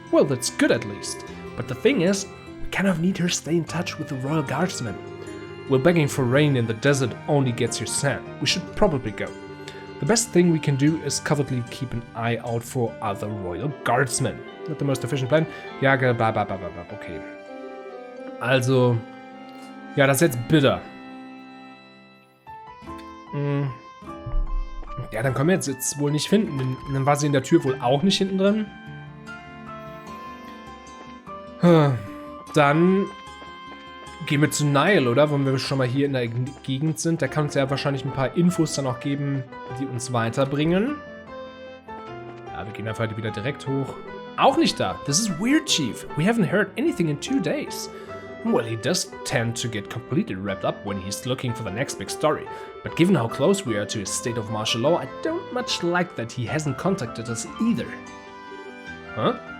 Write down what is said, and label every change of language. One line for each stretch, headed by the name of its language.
English: Well, that's good at least. But the thing is, we kind of need her stay in touch with the royal guardsmen. Well, begging for rain in the desert only gets you sand. We should probably go. The best thing we can do is covertly keep an eye out for other royal guardsmen. Not the most efficient plan. Ja, okay.
German: Also, ja, das ist jetzt bitter. Ja, dann können wir jetzt wohl nicht finden. Dann war sie in der Tür wohl auch nicht hinten drin. Dann gehen wir zu Niall, oder? Wenn wir schon mal hier in der Gegend sind. Der kann uns ja wahrscheinlich ein paar Infos dann auch geben, die uns weiterbringen. Ja, wir gehen einfach wieder direkt hoch. Auch nicht da.
English: This is weird, Chief. We haven't heard anything in 2 days. Well, he does tend to get completely wrapped up when he's looking for the next big story. But given how close we are to a state of martial law, I don't much like that he hasn't contacted us either. Huh?